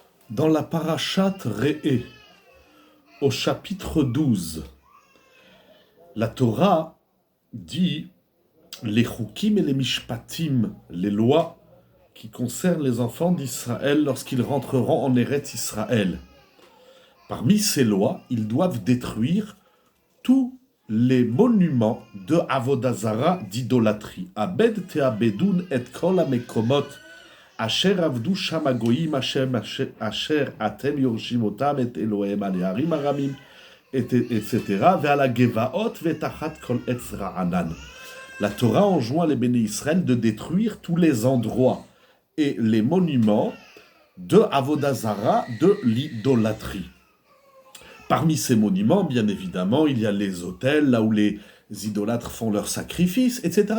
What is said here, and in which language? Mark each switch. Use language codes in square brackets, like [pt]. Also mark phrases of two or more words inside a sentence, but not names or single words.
[fr] Dans la parashat Re'eh, au chapitre 12, la Torah dit les chukim et les mishpatim, les lois qui concernent les enfants d'Israël lorsqu'ils rentreront en Eretz Israël. Parmi ces lois, ils doivent détruire tous les monuments de [he] עבודה זרה, [fr] d'idolâtrie. [he] אבד תאבדון את כל המקומות אשר עבדו שם הגוים אשר אתם ירשים אתם את אלהים על הרים הרמים, etc. ועל הגבעות ותחת כל עץ רענן. [fr] La Torah enjoint les bénis Israël de détruire tous les endroits et les monuments de [he] עבודה זרה, [fr] de l'idolâtrie. Parmi ces monuments, bien évidemment, il y a les autels, là où les idolâtres font leurs sacrifices, etc.